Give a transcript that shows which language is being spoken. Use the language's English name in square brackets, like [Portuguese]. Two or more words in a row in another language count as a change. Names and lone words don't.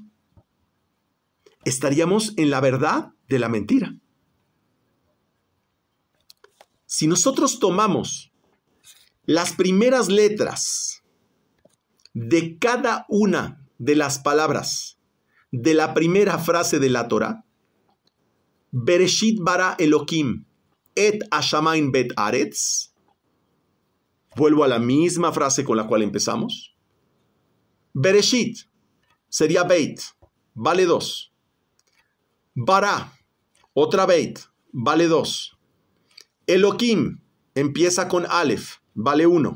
[Spanish] Estaríamos en la verdad de la mentira. Si nosotros tomamos las primeras letras de cada una de las palabras de la primera frase de la Torah, [Hebrew] בראשית ברא אלהים את השמים ואת הארץ, [Spanish] vuelvo a la misma frase con la cual empezamos. Bereshit sería Beit, vale 2. Bara, otra Beit, vale 2. Elohim empieza con Aleph, vale 1.